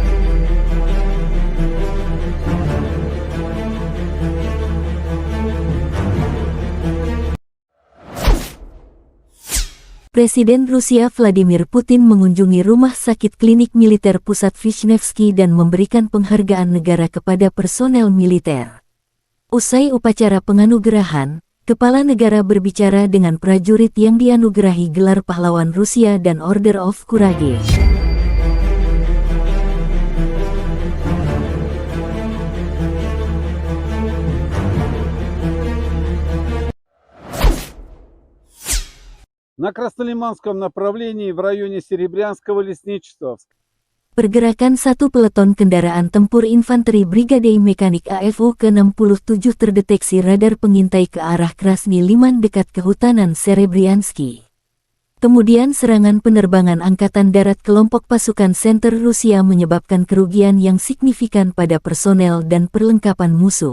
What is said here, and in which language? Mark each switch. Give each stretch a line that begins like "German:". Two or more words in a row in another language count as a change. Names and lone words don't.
Indonesian: Presiden Rusia Vladimir Putin mengunjungi rumah sakit klinik militer pusat Vishnevsky dan memberikan penghargaan negara kepada personel militer. Usai upacara penganugerahan, Kepala negara berbicara dengan prajurit yang dianugerahi gelar pahlawan Rusia dan Order of Courage.
Russian: На Краснолиманском направлении в районе Серебрянского лесничества.
Indonesian: Pergerakan satu peleton kendaraan tempur infanteri Brigadei Mekanik AFU ke-67 terdeteksi radar pengintai ke arah Krasny Liman dekat kehutanan Serebryansky. Kemudian serangan penerbangan Angkatan Darat kelompok pasukan Center Rusia menyebabkan kerugian yang signifikan pada personel dan perlengkapan musuh.